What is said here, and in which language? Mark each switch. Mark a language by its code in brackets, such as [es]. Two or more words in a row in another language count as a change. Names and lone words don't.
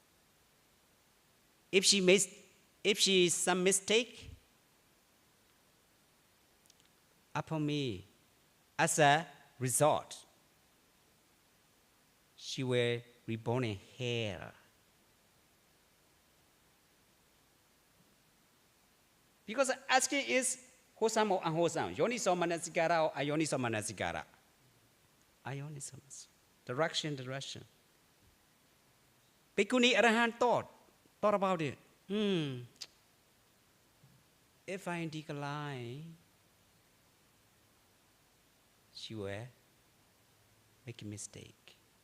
[en] If she is some mistake upon me, as a result, she will reborn in hell. Because asking is wholesome or unwholesome, [pi] yoniso manasikara [en] or [pi] ayoniso manasikara. [en] Ayoniso, direction. Bhikkhuni Arahant thought about it. If I decline, she will make a mistake.